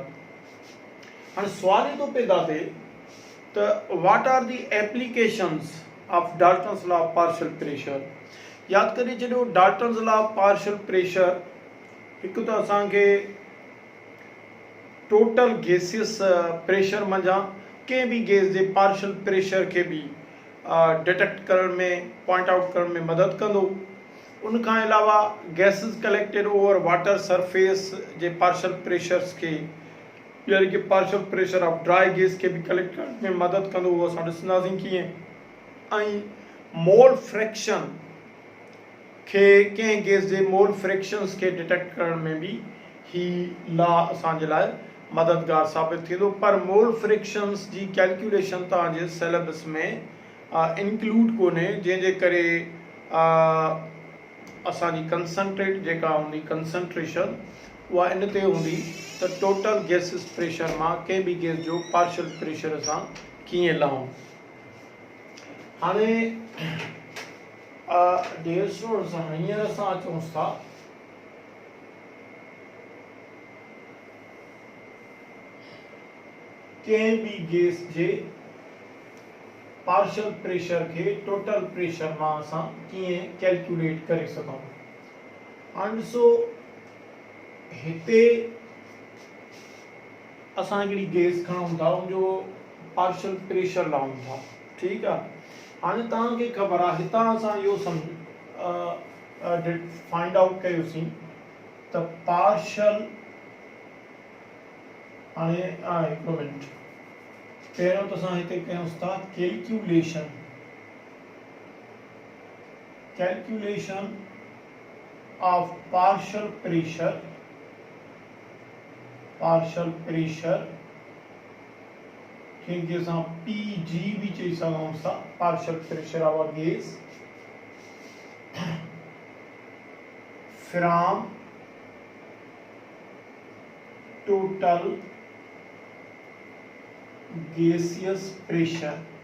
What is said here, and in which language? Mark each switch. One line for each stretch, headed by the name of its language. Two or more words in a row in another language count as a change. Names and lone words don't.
Sindhi: हाणे सवाल तो पैदा थे तो
English: what are the applications of Dalton's law of partial pressure.
Sindhi: याद करी छो
English: Dalton's law of partial pressure
Sindhi: एक तो असांखे
English: total gaseous pressure
Sindhi: मंझां कंहिं भी गैस के
English: partial pressure
Sindhi: के भी डिटेक्ट करण में
English: point out
Sindhi: करण में मदद कंदो। उन खां अलावा
English: gases collected over water surface
Sindhi: जे
English: partial pressures
Sindhi: के यानी कि
English: partial pressure of dry gas
Sindhi: के भी कलेक्ट करण में मदद कंदो, उहो असां ॾिसंदासीं कीअं।
English: mole fraction
Sindhi: के कंहिं गैस जे
English: mole fractions
Sindhi: के डिटेक्ट करण में भी ही लॉ असांजे लाइ मददगार साबित थींदो। पर
English: mole fractions
Sindhi: जी कैलकुलेशन तव्हांजे सिलेबस में इंक्लूड कोन्हे, जंहिंजे करे असांजी कंसंट्रेट जेका हूंदी कंसंट्रेशन उहा इन ते हूंदी त
English: total gases pressure
Sindhi: मां कंहिं भी गैस जो
English: partial pressure
Sindhi: असां कीअं लहूं। हाणे
English: dear students
Sindhi: हींअर असां अचूं था कंहिं भी गैस जे
English: partial pressure
Sindhi: के
English: total pressure
Sindhi: मां असां कीअं कैलकुलेट करे सघूं। हाणे ॾिसो हिते असां हिकिड़ी गैस खणूं था उनजो
English: partial pressure
Sindhi: लाऊं था, ठीक आहे। हाणे तव्हांखे ख़बर आहे हितां असां इहो
English: find out
Sindhi: कयोसीं त पार्शियल, हाणे हिकिड़ो मिनट पहिरियों त असां हिते कयूं था
English: calculation of partial pressure
Sindhi: के असां PG भी चई सघूं था,
English: partial pressure of a gas from total gaseous pressure.